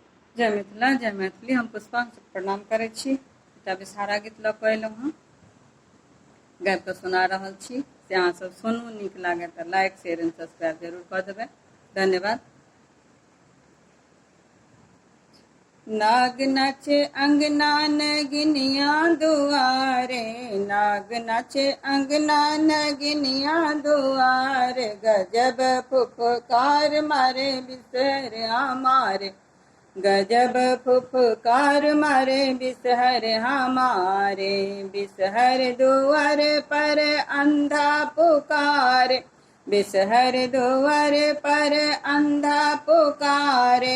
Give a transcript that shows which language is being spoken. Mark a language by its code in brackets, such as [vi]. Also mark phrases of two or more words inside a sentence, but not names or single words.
[mai] जय मिथिला जय मैथिली। हम पुष्पा प्रणाम करै छी। एकटा विषहारा गीत लऽ कऽ अयलहुँ हँ, गाबि कऽ सुना रहल छी। से अहाँ सब सुनू, नीक लागे तऽ [en] like share and subscribe [mai] जरूर कऽ देबै। धन्यवाद। नाग नाचे अंगना नगिनिया दुआरे, नाग नाचे अंगना नगिनिया दुआरे, गजब फुफकार मारे बिसर हमारे, गजब फुफकार मारे बिसहर हमारे, बिसहर दुआर पर अंधा पुकारे, बिसहर दुआर पर अंधा पुकारे,